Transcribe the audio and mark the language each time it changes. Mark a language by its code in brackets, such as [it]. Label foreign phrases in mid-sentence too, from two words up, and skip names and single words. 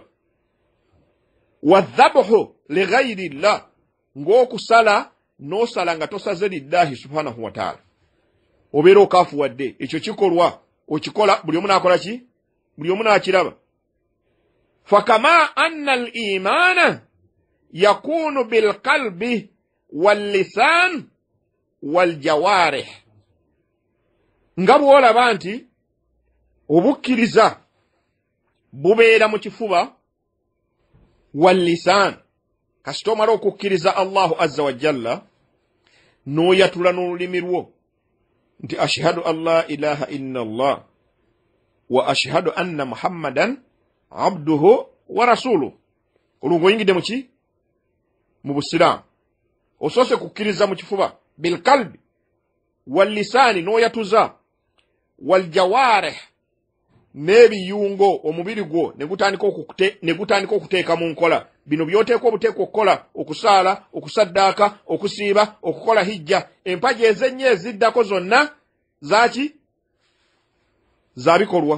[ar] وذبحه لغير الله [lg] ng'okusala n'osala nga tosaze [ar] لله سبحانه وتعالى [lg] obeera okafuwadde ekyo kikolwa okikola buli omu n'akola ki buli omu n'akiraba. [ar] فكما أن الإيمان يكون بالقلب واللسان والجوارح [lg] nga bw'olaba nti obukkiriza bubeera mu kifuba wallisan kasita omala okukkiriza Allahu [ar] عز وجل [lg] n'oyatula n'olulimi lwo nti [ar] أشهد أن لا إله إلا الله و أشهد أن محمدا عبده ورسوله [lg] olwo ng'oyingidde mu ki mu busiraamu osoose kukkiriza mu kifuba [ar] بالقلب واللسان [lg] n'oyatuza waljawarih n'ebiyungo omubiri gwo ne gutandika okuteeka mu nkola bino by'oteeka obuteeka okukola okusaala okusaddaaka okusiiba okukola hijja empaji ez'ennyo eziddako zonna zaaki za bikolwa.